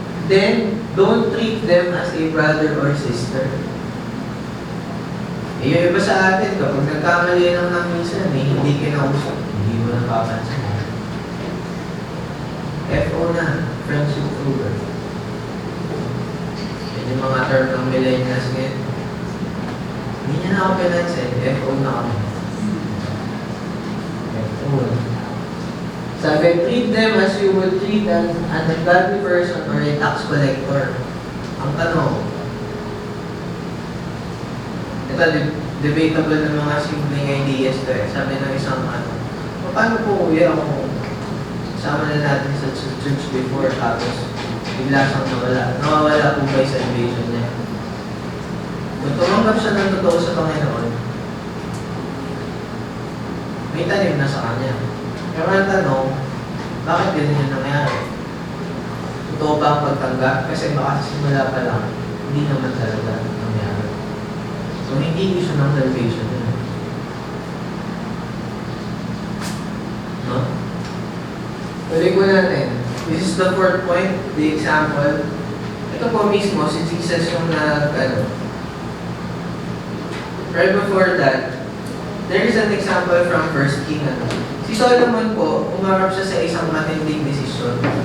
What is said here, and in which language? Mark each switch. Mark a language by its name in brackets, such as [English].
[English] Then don't treat them as a brother or sister. [Filipino] Eh, yung iba sa atin, kapag nagkamali lang ng minsan, eh, hindi kinausap, hindi mo napapansin. FO na, friendship over. Yan yung mga term ng millennials ngayon. Hindi niya na ako pinansin, FO na kami. FO na. Sabi, [English] treat them as you would treat an ungodly person or a tax collector. [Filipino] Ang tanong, ito, debatable ng mga simpleng ideas to eh. Sabi ng isang paano po kuya kung sama na natin sa church before tapos bigla siyang nawawala po ba yung salvation niya? Kung tumanggap siya ng totoo sa Panginoon, may tanim na sa kanya. Pero ang tanong, bakit ganun yung nangyari? Totoo ba ang pagtanggap? Kasi baka simula pa lang, hindi naman talaga nangyari. So, hindi issue ng salvation yun. No? Tuloy ko natin. [English] This is the fourth point, the example. [Filipino] Ito po mismo, si Jesus yung [English] right before that, there is an example from 1 King. [Filipino] Si Solomon po, umarap siya sa isang matinding desisyon.